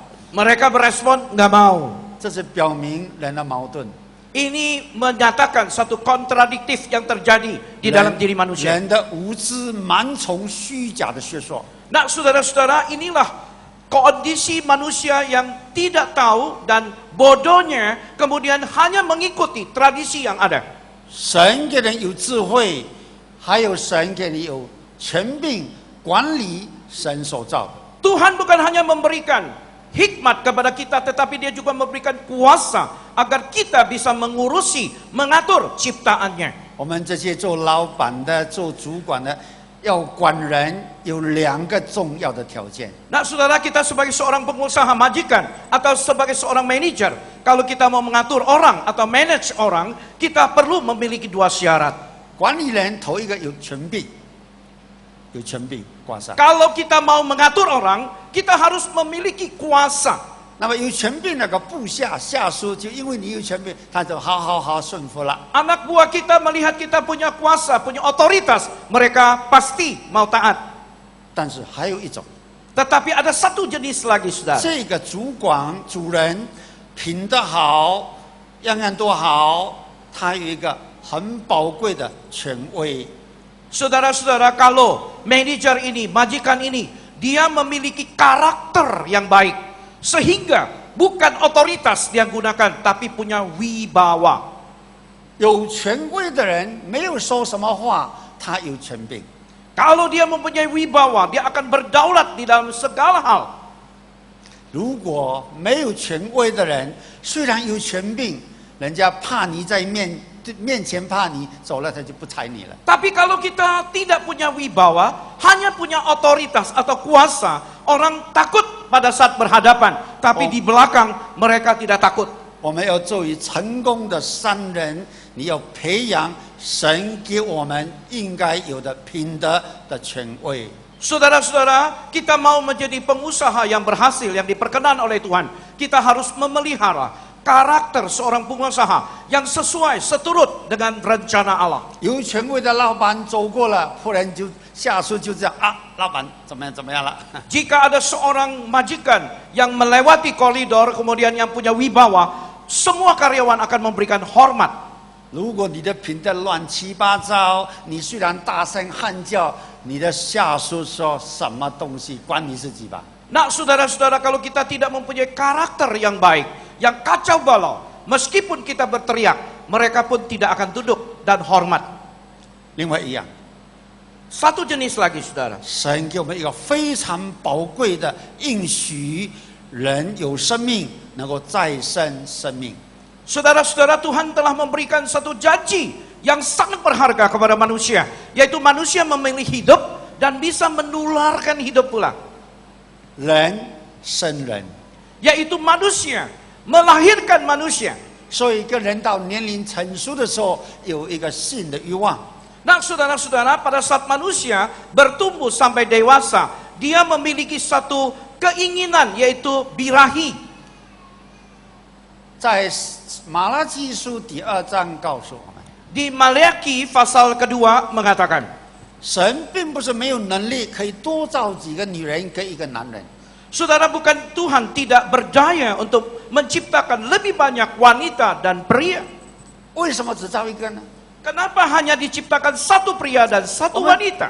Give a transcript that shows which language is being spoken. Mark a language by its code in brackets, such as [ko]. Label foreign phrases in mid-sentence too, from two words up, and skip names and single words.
[id] Mereka berespon, nggak mau. [zh] 这是表明人的矛盾， [id] Ini menyatakan satu kontradiktif yang terjadi di dalam diri manusia. [zh] 人的无知、盲从、虚假的学说。 [id] Nah, saudara-saudara, inilah kondisi manusia yang tidak tahu dan bodohnya kemudian hanya mengikuti tradisi yang ada. [zh] 神给人有智慧，还有神给你有权柄管理神所造的。 [id] Tuhan bukan hanya memberikan hikmat kepada kita, tetapi dia juga memberikan kuasa agar kita bisa mengurusi, mengatur ciptaannya. [zh] 我们这些做老板的、做主管的，要管人有2个重要的条件。 [id] Nah, saudara, kita sebagai seorang pengusaha majikan atau sebagai seorang manajer, kalau kita mau mengatur orang atau manage orang, kita perlu memiliki 2 syarat. [zh] 管理人头一个有权柄，有权柄挂上。 [id] Kalau kita mau mengatur orang, kita harus memiliki kuasa. [zh] 那么有权柄那个部下下属，就因为你有权柄，他就好顺服了。 [id] Anak buah kita melihat kita punya kuasa, punya otoritas, mereka pasti mau taat. [zh] 但是还有一种， [id] Tetapi ada satu jenis lagi, saudara. [zh] 这个主人品德好，样样都好，他有一个很宝贵的权威。 [id] Saudara-saudara, kalau manajer ini, majikan ini, dia memiliki karakter yang baik. Sehingga bukan otoritas dia gunakan, tapi punya wibawa. [zh] 有权威的人没有说什么话，他有权柄。 [id] Kalau dia mempunyai wibawa, dia akan berdaulat di dalam segala hal. [zh] 如果没有权威的人，虽然有权柄，人家怕你在面前怕你，走了他就不睬你了。 [id] Tapi kalau kita tidak punya wibawa, hanya punya otoritas atau kuasa, orang takut pada saat berhadapan, tapi di belakang mereka tidak takut. [zh] 我们要作为成功的商人，你要培养神给我们应该有的品德的权威。 [id] Saudara-saudara, kita mau menjadi pengusaha yang berhasil, yang diperkenan oleh Tuhan. Kita harus memelihara karakter seorang pengusaha yang sesuai, seturut dengan rencana Allah. [zh] 有权威的老板走过了，忽然就下属就这样啊，老板怎么样了？ [id] Jika ada seorang majikan yang melewati koridor, kemudian yang punya wibawa, semua karyawan akan memberikan hormat. [zh] 如果你的品德乱七八糟，你虽然大声喊叫，你的下属说什么东西关你自己吧。 [id] Nah, saudara-saudara, kalau kita tidak mempunyai karakter yang baik, yang kacau balau, meskipun kita berteriak, mereka pun tidak akan tunduk dan hormat. [zh] 另外一样， [id] Satu jenis lagi, saudara. [zh] 神给我们一个非常宝贵的应许，人有生命能够再生生命。 [id] Saudara-saudara, Tuhan telah memberikan satu janji yang sangat berharga kepada manusia, yaitu manusia memilih hidup dan bisa menularkan hidup pula. [zh] 人生人， [id] Yaitu manusia melahirkan manusia. [zh] 所以一个人到年龄成熟的时候，有一个性的欲望。 [id] Nah, saudara-saudara, pada saat manusia bertumbuh sampai dewasa, dia memiliki satu keinginan, yaitu birahi. [zh] 在马拉基书第2章告诉我们， [id] Di Maleakhi pasal kedua mengatakan, [zh] 神并不是没有能力可以多造几个女人跟一个男人， [id] saudara, bukan Tuhan tidak berdaya untuk menciptakan lebih banyak wanita dan pria. [zh] 为什么只造一个呢？ [id] Kenapa hanya diciptakan satu pria dan satu wanita?